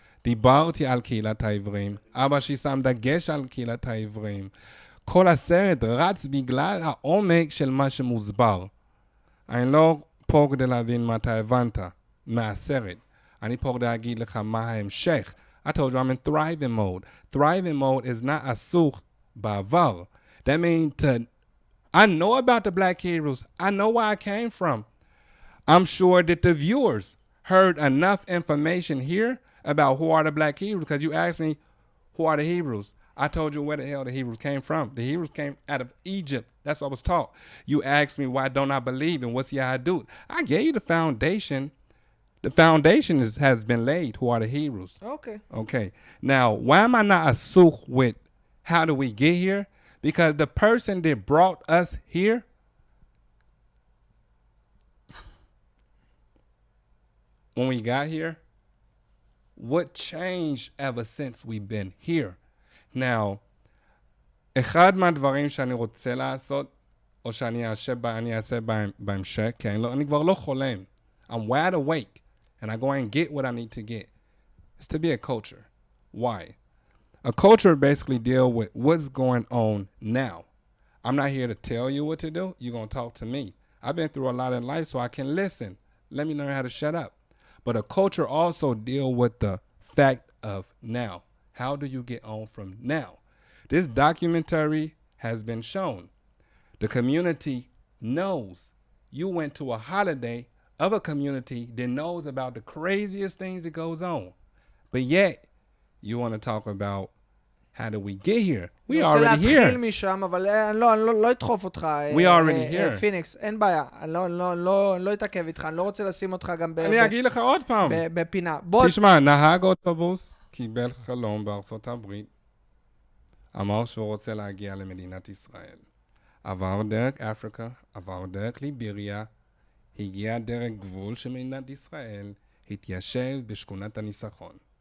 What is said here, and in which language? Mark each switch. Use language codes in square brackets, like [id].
[he] דיברתי על קהילת העבריים. אבא שלי שם דגש על קהילת העבריים. כל הסרט רץ בגלל העומק של מה שמוסבר. אני לא פה כדי להבין מה אתה הבנת מהסרט. אני פה כדי להגיד לך מה ההמשך. [en] I told you I'm in thriving mode. Thriving mode is not [he] עסוק בעבר. [en] That means I know about the black heroes. I know where I came from. I'm sure that the viewers heard enough information here about who are the black Hebrews, because you asked me, who are the Hebrews? I told you where the hell the Hebrews came from. The Hebrews came out of Egypt. That's what I was taught. You asked me, why don't I believe, and what's the I do? I gave you the foundation. The foundation has been laid. Who are the Hebrews? Okay. Now, why am I not asuk with how do we get here? Because the person that brought us here, when we got here, what changed ever since we've been here? Now, [he] אחד מהדברים שאני רוצה לעשות, או שאני אעשה בהמשך, כי אני כבר לא חולם. [en] I'm wide awake, and I go and get what I need to get. It's to be a culture. Why? A culture basically deal with what's going on now. I'm not here to tell you what to do. You're going to talk to me. I've been through a lot in life, so I can listen. Let me learn how to shut up. But a culture also deal with the fact of now. How do you get on from now? This documentary has been shown. The community knows. You went to a holiday of a community that knows about the craziest things that goes on. But yet, you want to talk about how did we get here? We already here. [he] להתחיל משם, אבל אני לא אדחוף אותך. [en] We already here. [he] פניקס, אין בעיה. אני לא אתעכב איתך, אני לא רוצה לשים אותך גם אני אגיד לך עוד פעם. בפינה. תשמע, נהג אוטובוס קיבל חלום בארצות הברית. אמר שהוא רוצה להגיע למדינת ישראל. עבר דרך אפריקה, עבר דרך ליבריה, הגיע דרך גבול של מדינת ישראל, התיישב בשכונת הניסחון.